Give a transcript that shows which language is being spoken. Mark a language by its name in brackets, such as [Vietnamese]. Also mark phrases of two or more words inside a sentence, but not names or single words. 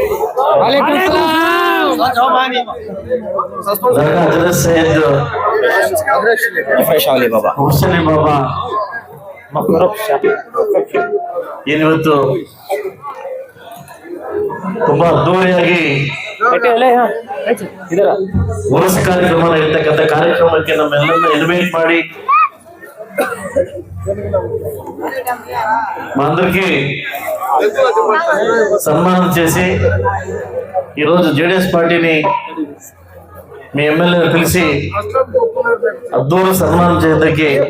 [Kannada] ಇವತ್ತು ತುಂಬಾ ಅದ್ದೂರಿಯಾಗಿ ಉರಸ ಕಾರ್ಯಕ್ರಮ ಇರ್ತಕ್ಕಂಥ ಕಾರ್ಯಕ್ರಮಕ್ಕೆ ನಮ್ಮೆಲ್ಲರನ್ನ ಇನ್ವೈಟ್ ಮಾಡಿ [Telugu] మా అందరికి సన్మానం చేసి ఈరోజు జేడీఎస్ పార్టీని మీ ఎమ్మెల్యేలు పిలిచి అద్దూర సన్మానం చేయడానికి